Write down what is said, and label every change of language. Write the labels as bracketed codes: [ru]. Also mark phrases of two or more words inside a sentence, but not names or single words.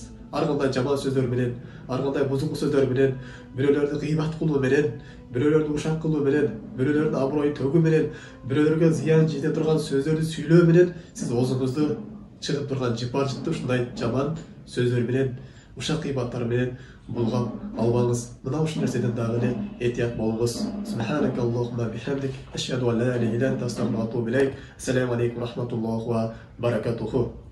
[ky] Ар кандай жаман сөздөр менен, ар кандай бузук сөздөр менен, бирөөлөрдү гыйбат кылуу менен, бирөөлөрдү ушак кылуу менен, бирөөлөрдүн аброюн төгүү менен, бирөөлөргө зыян жете турган сөздөрдү сүйлөө менен сиз оозуңузду чыгып турган жыпар жытты ушундай жаман сөздөр менен, ушак гыйбаттар менен булгап албаңыз. Мына ушул нерседен дагы эле этият болуңуз. [ar] سبحانك اللهم وبحمدك أشهد أن لا إله إلا أنت أستغفرك وأتوب إليك. السلام عليكم ورحمة الله وبركاته.